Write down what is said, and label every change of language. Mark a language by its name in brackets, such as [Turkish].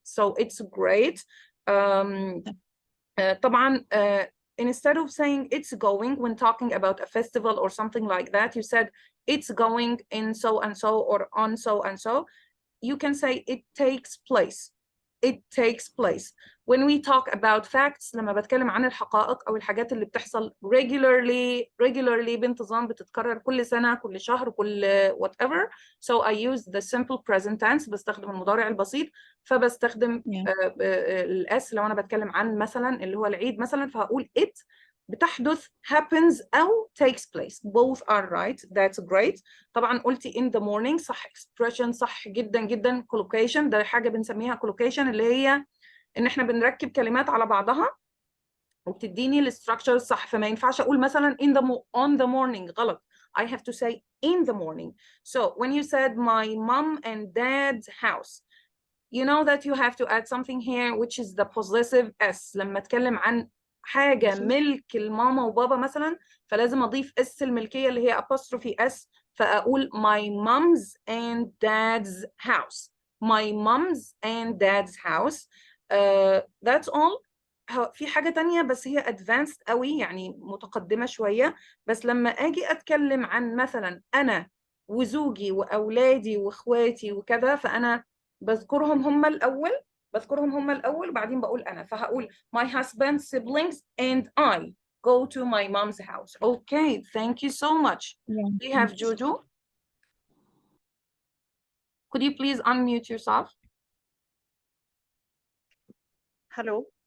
[English] So it's great. طبعا instead of saying it's going when talking about a festival or something like that, you said it's going in so and so or on so and so. You can say it takes place. It takes place. When we talk about facts, [Arabic] لما بتكلم عن الحقائق أو الحاجات اللي بتحصل [English] regularly [Arabic] بانتظام بتتكرر كل سنة كل شهر كل [English] whatever. So I use the simple present tense, [Arabic] بستخدم المضارع البسيط. فبستخدم الأس لو أنا بتكلم عن مثلا اللي هو العيد مثلا فهقول it بتحدث [English] happens [Arabic] أو [English] takes place. Both are right. That's great. [Arabic] طبعا قلتي [English] in the morning [Arabic] صح, [English] expression [Arabic] صح جدا جدا. collocation ده حاجة بنسميها collocation اللي هي إن إحنا بنركب كلمات على بعضها وبتديني الستراكشر صح. فما ينفعش أقول مثلا on the morning غلط. [English] I have to say in the morning. So when you said my mom and dad's house, you know that you have to add something here which is the possessive s. [Arabic] لما أتكلم عن حاجة ملك الماما وبابا مثلا فلازم أضيف اس الملكية اللي هي [English] apostrophe s [Arabic] فأقول [English] my mom's and dad's house. My mom's and dad's house. That's all. [Arabic] في حاجة تانية بس هي [English] advanced [Arabic] قوي يعني متقدمة شوية. بس لما أجي أتكلم عن مثلا أنا وزوجي وأولادي وإخواتي وكذا فأنا بذكرهم هم الأول وبعدين بقول أنا. فهقول [English] my husband, siblings, and I go to my mom's house. Okay, thank you so much. We have Jojo. Could you please unmute yourself? Hello.